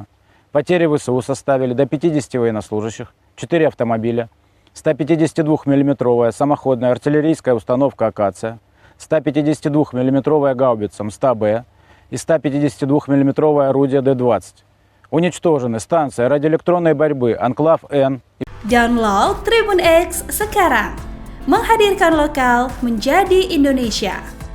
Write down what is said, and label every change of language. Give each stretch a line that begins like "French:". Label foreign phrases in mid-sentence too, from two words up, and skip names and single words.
Russian: Потери ВСУ составили до 50 военнослужащих, 4 автомобиля, 152 мм самоходная артиллерийская установка «Акация», 152 мм гаубица М100Б и 152 мм орудие Д-20. Уничтожены станция радиоэлектронной борьбы «Анклав-Н».
Indonesian: Download Tribun X sekarang. Menghadirkan lokal menjadi Indonesia.